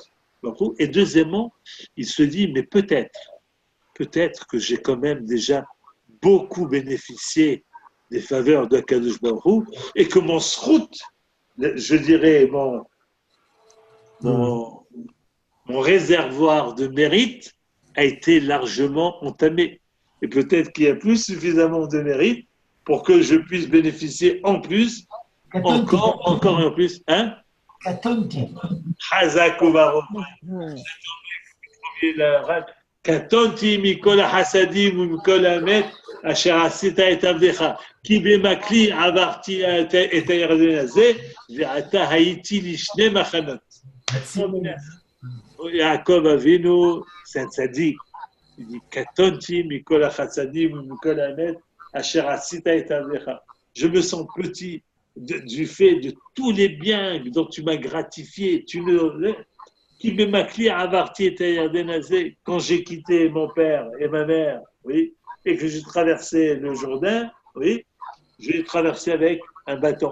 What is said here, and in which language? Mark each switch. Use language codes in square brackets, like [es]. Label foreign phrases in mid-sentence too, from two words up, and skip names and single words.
[fr] Et deuxièmement, il se dit, mais peut-être que j'ai quand même déjà beaucoup bénéficié des faveurs de Kadosh Baruch Hu et que mon srout, je dirais mon réservoir de mérite a été largement entamé. Et peut-être qu'il y a plus suffisamment de mérite pour que je puisse bénéficier en plus, encore et en plus. Hein? [he] חזק וברוך. קטונתי מכל החסדים ומכל האמת אשר עשית את עבדך כי במקלי עברתי את הירדן הזה ועתה הייתי לשני מחנות. יעקב אבינו זה צדיק. קטונתי מכל החסדים ומכל האמת אשר עשית את עבדך. [fr] Je me sens petit du fait de tous les biens dont tu m'as gratifié. Quand j'ai quitté mon père et ma mère, oui, et que j'ai traversé le Jourdain, oui, j'ai traversé avec un bâton.